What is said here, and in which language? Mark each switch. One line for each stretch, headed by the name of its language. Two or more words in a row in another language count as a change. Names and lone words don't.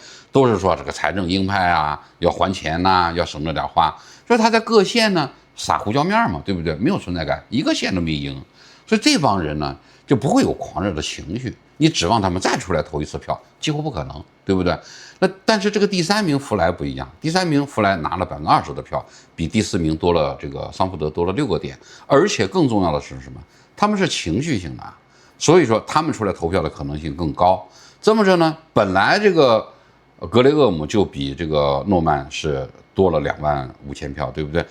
Chinese: 都是說這個財政鷹派啊，要還錢吶，要省着點花。所以他在各縣呢撒胡椒面嘛，對不對？沒有存在感，一個縣都沒贏。所以這幫人呢就不會有狂熱的情緒，你指望他們再出來投一次票，幾乎不可能，對不對？那但是這個第3名福萊不一樣，第3名福萊拿了20%的票，比第4名多了，這個桑福德多了6個點，而且更重要的是什麼？他們是情緒性的，所以說他們出來投票的可能性更高。這麼着呢，本來這個格雷厄姆就比這個諾曼是多了25000票，對不對？